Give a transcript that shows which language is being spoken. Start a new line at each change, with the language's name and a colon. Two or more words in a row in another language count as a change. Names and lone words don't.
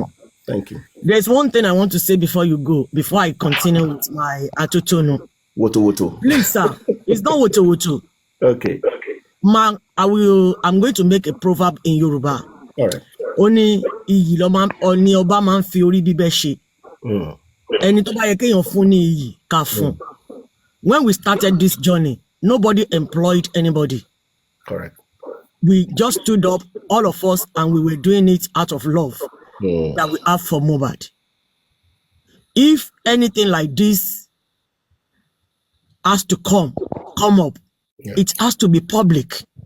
English: Thank you. There's one thing I want to say before you go, before I continue with my atutono. Woto. Please, sir. It's not woto. Okay. I'm going to make a proverb in Yoruba. All right.
Yoruba: Oni oba man fi ori bibe se. Eni tó bá yẹ kéèyàn fún ní iyì ká fún.
English: When we started this journey, nobody employed anybody. Correct. We just stood up, all of us, and we were doing it out of love that we have for Mohbad. If anything like this has to come up, it has to be public.